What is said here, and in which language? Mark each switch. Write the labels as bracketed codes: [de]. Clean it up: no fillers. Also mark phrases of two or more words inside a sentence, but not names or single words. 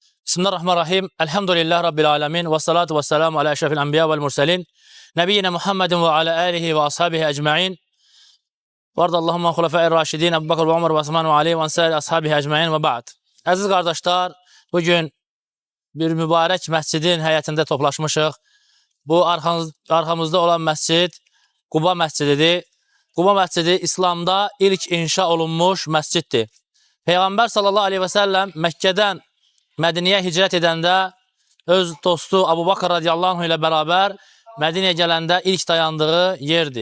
[ar] بسم الله الرحمن الرحيم. الحمد لله رب العالمين. والصلاة والسلام على أشرف الأنبياء والمرسلين. نبينا محمد وعلى آله وأصحابه أجمعين. وارض اللهم الخلفاء الراشدين. أبو بكر وعمر وعثمان وعلي والأنصار أصحابه أجمعين وبعد. [az] Əziz qardaşlar, bugün bir mübarək məscidin həyətində toplaşmışıq. Bu arxamızda olan məscid Quba məscididir. Quba məscidi İslamda ilk inşa olunmuş məsciddir. Peyğəmbər [ar] صلى الله عليه وسلم [az] Məkkədən Mədiniyə hicrət edəndə öz dostu Abu Bakr [ar] رضي الله عنه [az] ilə bərabər Mədiniyə gələndə ilk dayandığı yerdir.